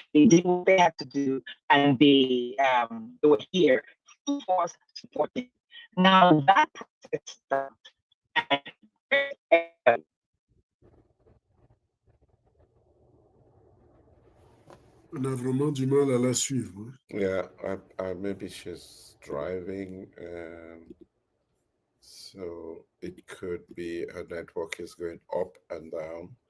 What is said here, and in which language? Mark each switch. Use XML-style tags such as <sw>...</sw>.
<en>They did what they had to do, and they were here full force supporting. Now that process stopped, and</en> <fr>On a vraiment du mal à la suivre.</fr> <en>Yeah, maybe she's driving, and so it could be her network is going up and down.</en>